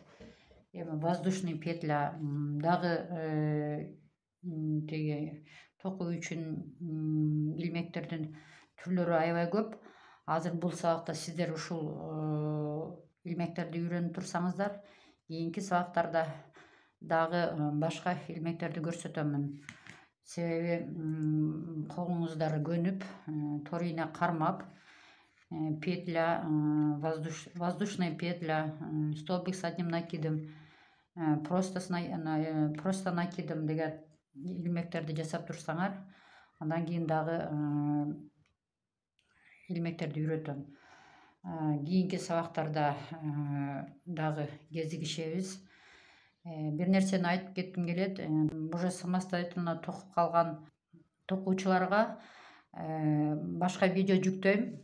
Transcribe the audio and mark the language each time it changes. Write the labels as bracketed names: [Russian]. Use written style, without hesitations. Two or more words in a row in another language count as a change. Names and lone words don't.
[Kyrgyz] Эми [Russian] воздушный петля [Kyrgyz] дагы тиги токуу үчүн илмектердин түрлөрү аябай көп. Азыр бул сабакта сиздер ушул илмектерди үйрөнүп турсаңыздар, кийинки сабактарда дагы башка илмектерди көрсөтөмүн. Себеби колуңуздар көнүп, тор ийне кармап, [Russian] петля, воздушная петля, столбик с одним накидом, просто накидом [Kyrgyz] деген илмектерди жасап турсаңар, андан кийин дагы илмектерди үйрөтөм. Кийинки сабактарда дагы кезигишебиз. Бир нерсени айтып кетким келет. [Russian] Уже самостоятельно [Kyrgyz] токуп калган токуучуларга башка видео жүктөйм.